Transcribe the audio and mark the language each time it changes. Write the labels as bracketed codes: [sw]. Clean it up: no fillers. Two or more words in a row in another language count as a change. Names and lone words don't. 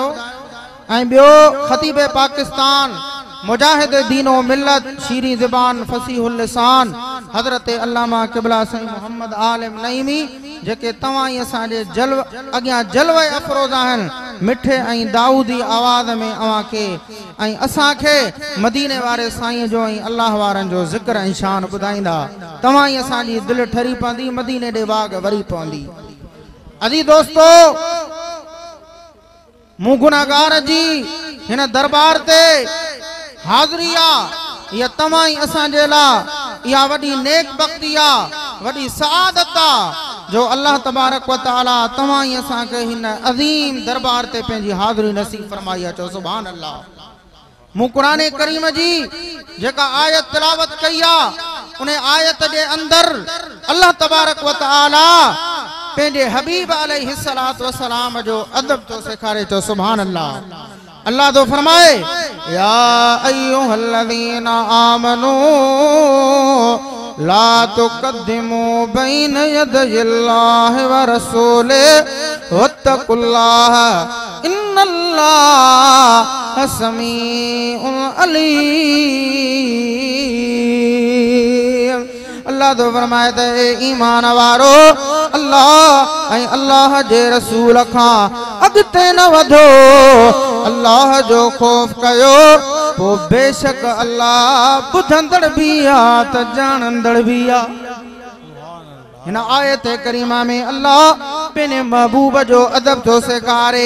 [sd] ऐं ॿियो ख़तीब पाकिस्तान मुजाहिद दीनो मिल्लत शीरी ज़बान [ar] فصيح اللسان [sd] हज़रत अल्लामा क़िबला साईं मोहम्मद आलिम नईमी जेके तव्हां ई असांजे जलव अॻियां जलवे अफ़रोज़ आहिनि मिठे ऐं दाऊदी आवाज़ में अवां खे ऐं असांखे मदीने वारे साईं जो ऐं अल्लाह वारनि जो ज़िक्र ऐं शान ॿुधाईंदा तव्हां ई असांजी दिलि ठरी पवंदी मदीने ॾे बाग़ वरी पवंदी। अजी दोस्तो मूं गुनाहगार जी हिन दरबार ते हाज़िरी आ इहा तव्हां ई असांजे लाइ इहा वॾी नेक बख़्ती आ वॾी सआदत आ जो [ar] الله تبارك وتعالى [sd] तव्हां ई असांखे हिन अज़ीम दरबार ते पंहिंजी हाज़िरी नसीब फरमाई आहे। [ar] چئو سبحان الله. मूं क़ुरान करीम जी जेका आयत तिलावत कई आहे उन आयत जे अंदर الله تبارك وتعالى पंहिंजे हबीब عليه الصلاة والسلام जो अदब तो सेखारे। चओ سبحان الله. [sd] अल्लाह तो फरमाए [ar] يا أيها الذين آمنوا لا تقدموا بين يدي الله ورسوله واتقوا الله إن الله سميع عليم. [sd] अल्लाह तो फरमाए त ईमान वारो अल्लाह ऐं अल्लाह जे रसूल खां अॻिते न वधो अल्लाह जो खौफ कयो पोइ बेशक अल्लाह ॿुधंदड़ भी आ त ॼाणंदड़ भी आ। हिन आयत करीमा में अल्लाह पंहिंजे महबूब जो अदब थो सेखारे।